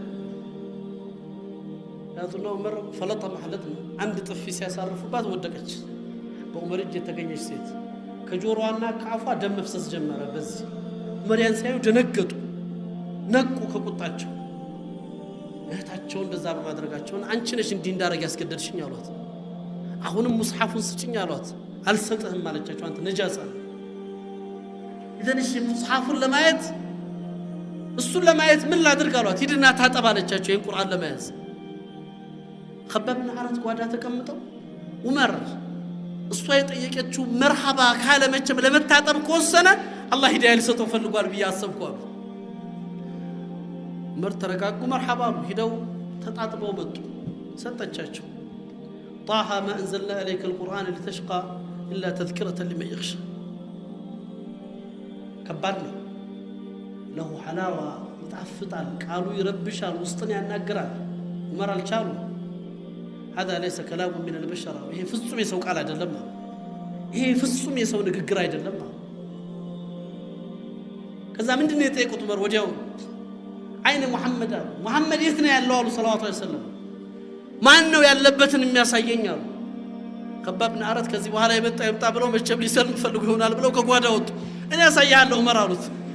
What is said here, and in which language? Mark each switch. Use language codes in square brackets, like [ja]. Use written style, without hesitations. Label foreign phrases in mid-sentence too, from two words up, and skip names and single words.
[am] ያቱና ዑመር ፈለጠ ማህለት አንድ ጥፊ ሲያሳርፉባት ወደቀች በዑመር እጅ የተገኘች ሴት ከጆሮዋና ከአፏ ደም መፍሰስ ጀመረ በዚህ ዑመር ያን ሳይው ደነገጡ ነቁ ከቁጣቸው እህታቸውን እንደዛ በማድረጋቸው አንቺ ነሽ እንዲህ እንዳረግ ያስገደድሽኝ አሏት አሁንም ሙስሐፉን ስጭኝ አሏት አልሰጥህም አለቻቸው አንተ ነጃሳ ኢዘንሽ ሙስሐፉን ለማየት እሱን ለማየት ምን ላድርግ አሏት ሂድና ታጠብ አለቻቸው ይሄን ቁርአን ለማየት خباب بن عرت ጓዳ ተቀምጠው ዑመር እሷ የጠየቀችው መርሐባ ካለ መቼም ለመታጠብ ከወሰነ አላህ ሂዳያ ሊሰጠው ፈልጓል ብዬ አሰብኩ አሉ ዑመር ተረጋጉ መርሐባ ሄደው ተጣጥበው መጡ ሰጠቻቸው [ar] طه ما انزلنا عليك القرآن لتشقى الا تذكرة لمن يخشى [am] ከባድ ነው [ar] له حلاوه [am] ይጣፍጣል ቃሉ ይረብሻል ውስጥን ያናግራል ዑመር አልቻሉ [ar] هذا ليس كلام من البشر [am] ይሄ ፍጹም የሰው ቃል አይደለም ይሄ ፍጹም የሰው ንግግር አይደለም ከዛ ምንድነው የጠየቁት ዑመር ወዲያው [ar] أين محمد [am] የት ነው ያለው አሉ [ar] صلى الله عليه وسلم [am] ማን ነው ያለበትን የሚያሳየኝ አሉ ከባብ ብን አረት ከዚህ በኋላ ይመጣ ብለው መቼም ሊሰልም ፈልጉ ይሆናል ብለው ከጓዳ ወጡ እኔ ያሳያለሁ ዑመር አሉት